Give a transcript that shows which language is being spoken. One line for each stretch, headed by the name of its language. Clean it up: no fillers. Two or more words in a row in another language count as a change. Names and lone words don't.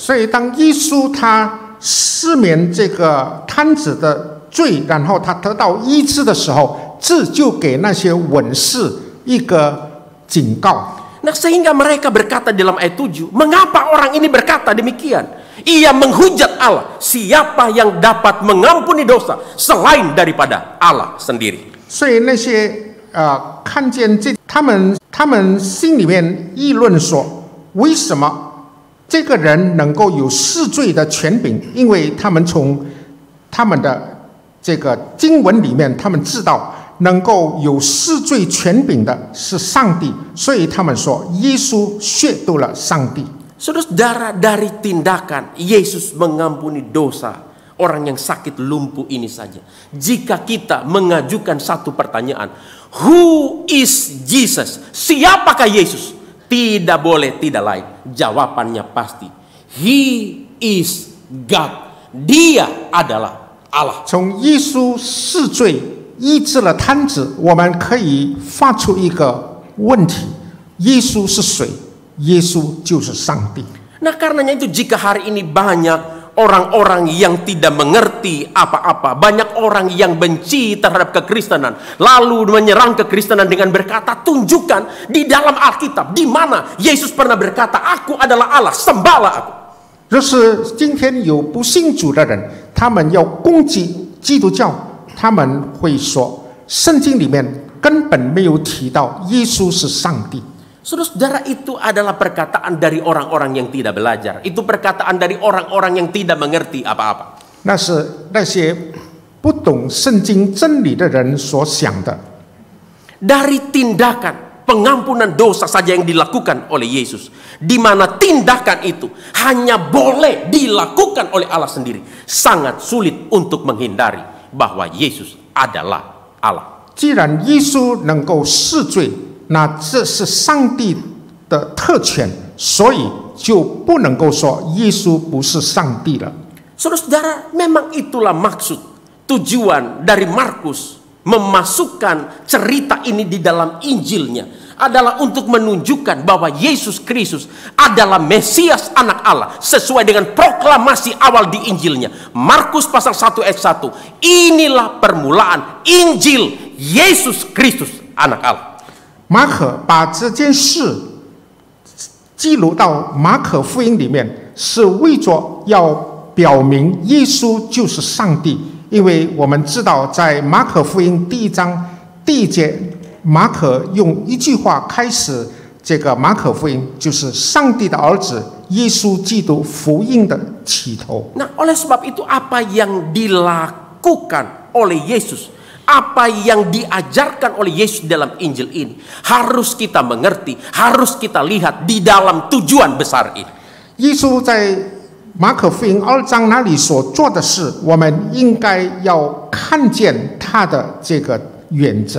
Chinese: 所以当耶稣他赦免这个摊子的罪，然后他得到医治的时候，这就给那些文士一个警告。
Indonesian: Nah, sehingga mereka berkata dalam ayat 7, mengapa orang ini berkata demikian? Ia menghujat Allah. Siapa yang dapat mengampuni dosa selain daripada Allah sendiri?
Chinese: 所以那些看见这他们心里面议论说，为什么这个人能够有释罪的权柄？因为他们从他们的这个经文里面，他们知道。能够有释罪权柄的是上帝，所以他们说耶稣亵渎了上帝。
Indonesian: Saudara, dari tindakan Yesus mengampuni dosa orang yang sakit lumpuh ini saja, jika kita mengajukan satu pertanyaan,
English: who is Jesus?
Indonesian: Siapakah Yesus? Tidak boleh tidak lain, jawabannya pasti,
English: He is God.
Indonesian: Dia adalah Allah.
Chinese: 从耶稣释罪 医治了瘫子，我们可以发出一个问题：耶稣是谁？耶稣就是上帝。
Indonesian: Nah, karenanya itu jika hari ini banyak orang-orang yang tidak mengerti apa-apa, banyak orang yang benci terhadap kekristenan, lalu menyerang kekristenan dengan berkata, tunjukkan di dalam Alkitab di mana Yesus pernah berkata, Aku adalah Allah, sembahlah Aku.
Chinese: 若是今天有不信主的人，他们要攻击基督教。他们会说，圣经里面根本没有提到耶稣是上帝。
Indonesian: Saudara, itu adalah perkataan dari orang-orang yang tidak belajar. Itu perkataan dari orang-orang yang tidak mengerti apa-apa.
Chinese: 那是那些不懂圣经真理的人所想的。
Indonesian: Dari tindakan pengampunan dosa saja yang dilakukan oleh Yesus, di mana tindakan itu hanya boleh dilakukan oleh Allah sendiri, sangat sulit untuk menghindari bahwa Yesus adalah Allah.
Chinese: 既然耶稣能够释罪，那这是上帝的特权，所以就不能够说耶稣不是上帝了。
Indonesian: Saudara, memang itulah maksud tujuan dari Markus memasukkan cerita ini di dalam Injilnya, adalah untuk menunjukkan bahwa Yesus Kristus adalah Mesias anak Allah sesuai dengan proklamasi awal di Injilnya. Markus pasal 1 ayat 1. Inilah permulaan Injil Yesus Kristus anak Allah.
Chinese: 马可把这件事记录到马可福音里面，是为着要表明耶稣就是上帝。因为我们知道，在马可福音第1章第1节。马可用一句话开始这个马可福音，就是上帝的儿子耶稣基督福音的起头。
Indonesian: Nah, oleh sebab itu apa yang dilakukan oleh Yesus, apa yang diajarkan oleh Yesus dalam Injil ini harus kita mengerti, harus kita lihat di dalam tujuan besar ini.
Chinese: 耶稣在马可福音2章那里所做的事，我们应该要看见他的这个原则。